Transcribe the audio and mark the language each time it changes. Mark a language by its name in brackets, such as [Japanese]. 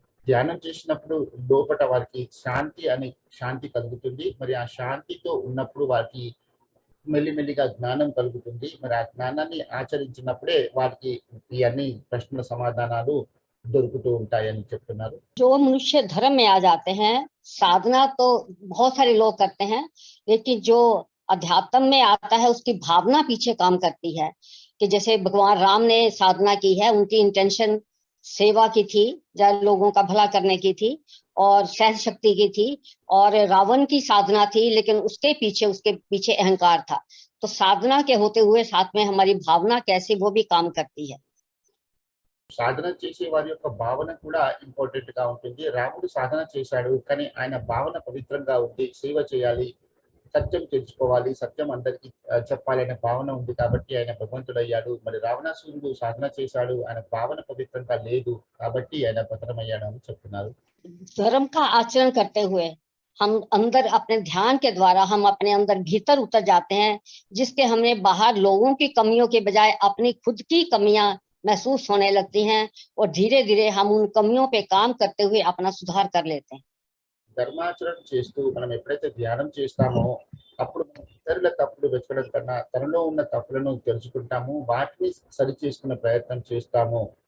[Telugu] ధ్యానం చేసినప్పుడు లోపట వారికి శాంతి కలుగుతుంది. మరి ఆ శాంతితో ఉన్నప్పుడు వారికి మెల్లిమెల్లిగా జ్ఞానం కలుగుతుంది. మరి ఆ జ్ఞానాన్ని ఆచరించినప్పుడే వారికి ఈ అన్ని ప్రశ్నల సమాధానాలు దొరుకుతూ ఉంటాయని చెప్తున్నారు. [Hindi] जो मनुष्य धर्म में आ जाते हैं, साधना तो बहुत सारे लोग करते हैं, लेकिन जो अध्यात्म में आता है उसकी भावना पीछे काम करती है। कि जैसे भगवान राम ने साधना की है, उनकी इंटेंशन सेवा की थी, लोगों का भला करने की थी और सहन शक्ति की थी। और रावण की साधना थी, लेकिन उसके पीछे अहंकार था। तो साधना के होते हुए साथ में हमारी भावना कैसी, वो भी काम करती है। [Telugu] సాధన చేసే వారి యొక్క భావన కూడా ఇంపార్టెంట్ గా ఉంటుంది. రాముడు సాధన చేశాడు, కానీ ఆయన భావన పవిత్రంగా ఉంది. సేవ చేయాలి, సత్యం తెలుసుకోవాలి, సత్యం అందరికి చెప్పాలనే భావన ఉంది కాబట్టి ఆయన భగవంతుడు అయ్యాడు. మరి రావణాసురుడు సాధన చేశాడు, ఆయన భావన పవిత్రంగా లేదు కాబట్టి ఆయన పతనమయ్యాడు అని చెప్తున్నారు. [Hindi] धर्म का आचरण करते हुए हम अंदर अपने ध्यान के द्वारा हम अपने अंदर भीतर उतर जाते हैं, जिसके हमें बाहर लोगों की कमियों के बजाय अपनी खुद की कमियां महसूस होने लगती हैं और धीरे धीरे हम उन कमियों पे काम करते हुए अपना सुधार कर लेते हैं। [Telugu] ధర్మాచరణ చేస్తూ మనం ఎప్పుడైతే ధ్యానం చేస్తామో అప్పుడు మనం ఇతరుల తప్పులు వెతకడం కన్నా తనలో ఉన్న తప్పులను తెలుసుకుంటాము, వాటిని సరి చేసుకునే ప్రయత్నం చేస్తాము.